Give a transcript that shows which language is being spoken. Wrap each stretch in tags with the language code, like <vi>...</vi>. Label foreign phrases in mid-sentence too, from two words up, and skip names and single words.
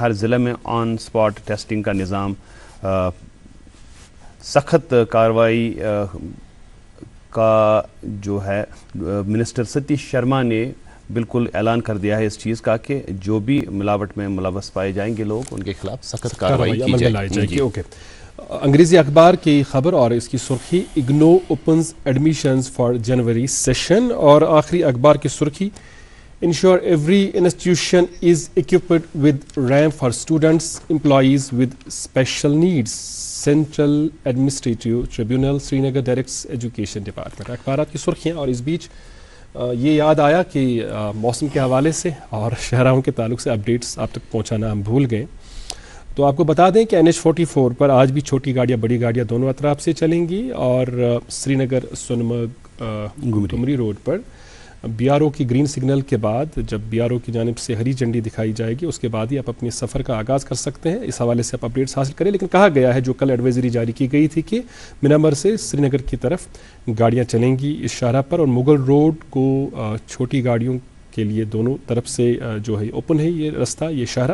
<ur>ہر ضلع میں</ur> <en>on spot testing</en> <ur>کا نظام. سخت کارروائی کا جو ہے منسٹر ستیش شرما نے بالکل اعلان کر دیا ہے اس چیز کا کہ جو بھی ملاوٹ میں ملوث پائے جائیں گے لوگ، ان کے خلاف سخت کارروائی کی جائے گی. اوکے. انگریزی اخبار کی خبر اور اس کی سرخی،</ur> <en>IGNOU opens admissions for January session.</en> <ur>اور آخری اخبار کی سرخی،</ur> <en>ensure every institution is equipped with ramp for students, employees with special needs. Central Administrative Tribunal Srinagar directs Education Department.</en> <ur>اخبارات کی سرخیاں. اور اس بیچ یہ یاد آیا کہ موسم کے حوالے سے اور شہراہوں کے تعلق سے اپڈیٹس آپ تک پہنچانا ہم بھول گئے. تو آپ کو بتا دیں کہ NH44 پر آج بھی چھوٹی گاڑیاں بڑی گاڑیاں دونوں اطراف سے چلیں گی. اور سری نگر سونمرگ گمری روڈ پر BRO کی</ur> <en>green signal</en> <ur>کے بعد جب BRO کی جانب سے ہری جھنڈی دکھائی جائے گی اس کے بعد ہی آپ اپنے سفر کا آغاز کر سکتے ہیں. اس حوالے سے آپ اپڈیٹس حاصل کریں. لیکن کہا گیا ہے جو کل ایڈوائزری جاری کی گئی تھی کہ منامر سے سری نگر کی طرف گاڑیاں چلیں گی اس شاہراہ پر. اور مغل روڈ کو چھوٹی گاڑیوں کے لیے دونوں طرف سے جو ہے اوپن ہے یہ رستہ، یہ شاہراہ.</ur>